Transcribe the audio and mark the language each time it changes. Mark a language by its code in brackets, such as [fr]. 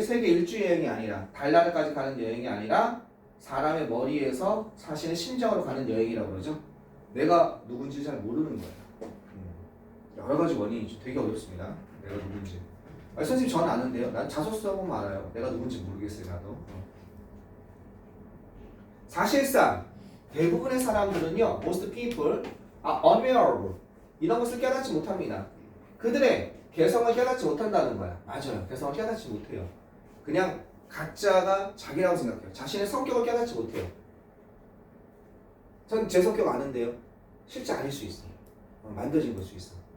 [ko] 세계 일주 여행이 아니라 달나라까지 가는 여행이 아니라 사람의 머리에서 자신의 심정으로 가는 여행이라고 그러죠. 내가 누군지 잘 모르는 거예요. 여러 가지 원인이죠. 되게 어렵습니다. 내가 누군지. 선생님 전 아는데요. 난 자소서 보면 알아요. 내가 누군지 모르겠어요. 나도. 사실상 대부분의 사람들은요, [en] most people are unaware. [ko] 이런 것을 깨닫지 못합니다. 그들의 개성을 깨닫지 못한다는 거야. 맞아요. 개성을 깨닫지 못해요. 그냥 각자가 자기라고 생각해요. 자신의 성격을 깨닫지 못해요. 전 제 성격 아는데요. 실제 아닐 수 있어요. 만들어진 걸 수 있어.